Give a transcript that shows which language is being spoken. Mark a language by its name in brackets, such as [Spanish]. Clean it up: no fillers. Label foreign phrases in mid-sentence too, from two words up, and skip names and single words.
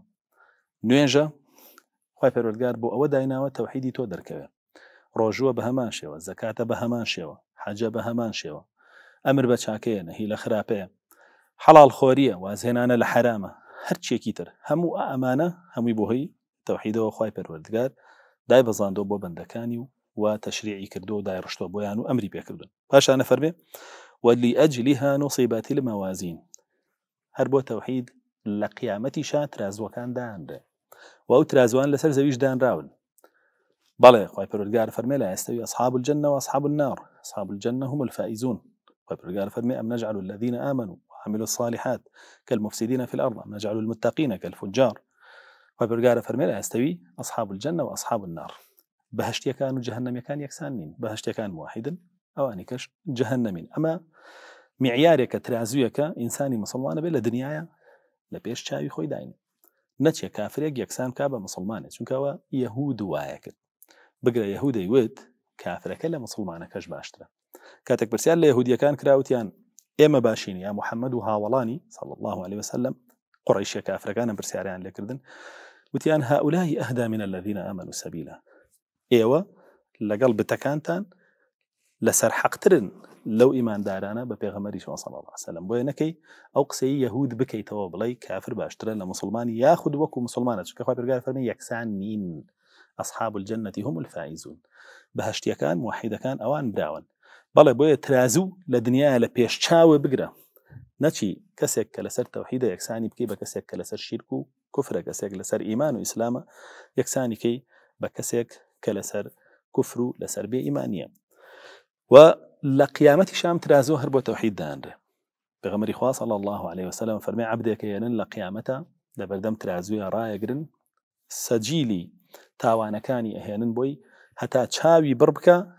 [Central Kurdish] نوێژە خوای پەروەردگار بۆ ئەوە دایناوە تەوحیدی تۆ دەرکەوێ، ڕۆژووە بە هەمان شێوە، زەکاتە بە هەمان شێوە، حەجە بە هەمان شێوە، ئەمر بە چاکەیە نەهی لە خراپەیە، حەڵال خۆریە، وازهێنانە لە حەرامە، هەرچێکی تر هەموو ئەمانە هەمووی بۆهۆی تەوحیدەوە خوای پەروەردگار دای بەزاندۆ بۆ بەندەکانی و تەشریعی کردو و دای ڕشتۆ بۆیان و ئەمری پێکردن. پاشانە فەرمێ [Arabic] ولأجلها نصبت الموازين. [Central Kurdish] هەر بۆ تەوحید لە قیامەتیشا ترازوەکان دانرێ و ئەو ترازوان لەسەر زەویش دانراون. بەڵێ خوای پەروەردگار فەرمێ [Arabic] لا يستوي أصحاب الجنة وأصحاب النار أصحاب الجنة هم الفائزون. [Central Kurdish] خوای پەروەردگار فەرمێ [Arabic] أم نجعل الذين آمنوا وعملوا الصالحات كالمفسدين في الأرض أم نجعل المتقين كالفجار. [Central Kurdish] خوای پەروەردگار فەرمێ [Arabic] لا يستوي أصحاب الجنة وأصحاب النار. [Central Kurdish] بەهشتیەکان و جەهەنەمیەکان یەکسان نین، بەهشتیەکان موحیدن ئەوانی کەش جەهەنەمین. ئەمە معیارێکە ترازویەکە ئینسانی مسلمانە بێ لە دنیاە لە پێش چاوی خۆی داینێ، نەچێ کافرێک یەکسان کا بە مسلمانێت، چونکەوە یەهود وایە کرد. بگرە یەهودەی وت کافرەکە لە مسلمانەکەش باشترە. کاتێک پرسیار لە یەهودیەکان کراوتیان ئێمە باشین یا محەممەد و هاوڵانی [Arabic] صلی الله عليه وسلم، [Central Kurdish] قوڕیشیە کافرەکانە پرسیاریان لێکردن وتیان [Arabic] هؤلاء أهدى من الذين آمنوا سبيلا. [Central Kurdish] ئێوە لەگەڵ بتەکانتان لەسەر حەقترن لەو ئیماندارانە بە پێغەمبەری [Arabic] صلی الله علیه وسلم [Central Kurdish] بۆیە نەکەی ئەو قسەی یەهود بکەیتەوە بڵێ کافر باشترە لە مسلمانی یاخود وەکو مسلمانە چونکە خوا پەروەردگار فەرمی یەکسان نین ئەصحاب [Arabic] الجنة هم الفائزون [Central Kurdish] بەهەشتیەکان موحیدەکان ئەوان براون بەڵێ بۆیە ترازوو لە دنیاە لە پێش چاوێ بگرە نەچی کەسێک کە لەسەر تەوحیدە یەکسانی بکەی بە کەسێک کە لەسەر شیرک و کوفرە کەسێک لەسەر ئیمان و ئیسلامە یەکسانی کەی بە کەسێک کە لەسەر کوفر و لەسەر بێ ئیمانیە و لە قیامەتی شام ترازوە هەر بۆ تەوحید دانرێ پێغەمبەری خوا [Arabic] صلی الله عليه وسلم [Central Kurdish] فەرمێ عەبدێکە هێنن لە قیامەتە لە بەردەم ترازوویە ڕایەگرن سەجیلی تاوانەکانی ئەهێنن بۆی هەتا چاوی بڕ بکە